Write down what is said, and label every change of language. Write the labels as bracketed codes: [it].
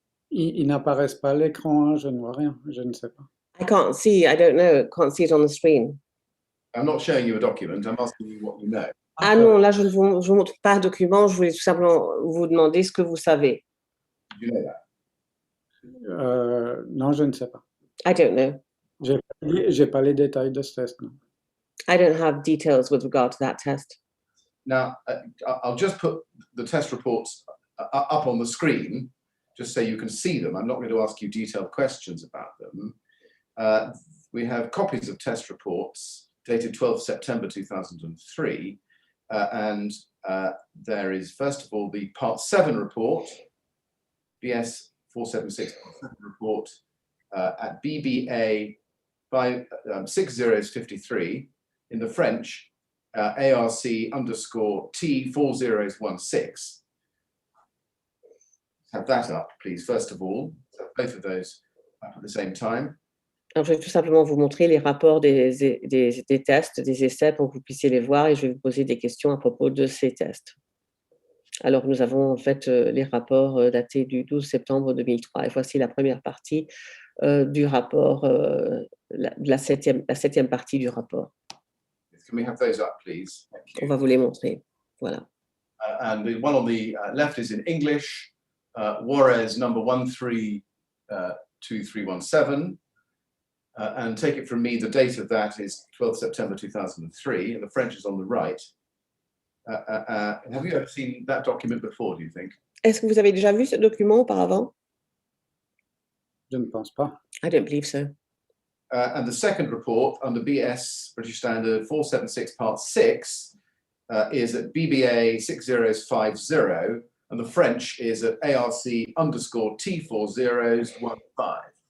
[fr] Ils n'apparaissent pas à l'écran, hein, je ne vois rien, je ne sais pas. [en] I can't see, I don't know, can't see it on the screen. I'm not showing you a document, I'm asking you what you know. [fr] Ah non, là, je ne vous montre pas un document, je voulais tout simplement vous demander ce que vous savez. [en] Do you know that? [fr] Non, je ne sais pas. [en] I don't know. [fr] J'ai pas les détails de ce test. Non. [en] I don't have details with regard to that test. Now, I'll just put the test reports up on the screen, just so you can see them. I'm not going to ask you detailed questions about them. We have copies of test reports dated 12 September 2003. And there is, first of all, the Part 7 report, BS 476 report at BBA 6053 in the French, ARC_T4016. Have that up, please, first of all. So both of those up at the same time. [fr] Alors, je vais tout simplement vous montrer les rapports des tests, des essais pour que vous puissiez les voir et je vais vous poser des questions à propos de ces tests. Alors, nous avons en fait les rapports datés du 12 septembre 2003 et voici la première partie du rapport, la septième partie du rapport. [en] Can we have those up, please? [fr] On va vous les montrer. Voilà. [en] And the one on the left is in English, Juarez number 132317. And take it from me, the date of that is 12 September 2003, and the French is on the right. Have you ever seen that document before, do you think? [fr] Est-ce que vous avez déjà vu ce document auparavant? Je ne pense pas. [en] I don't believe so. And the second report under BS, British Standard 476 Part 6, is at BBA 6050, and the French is at ARC_T4015.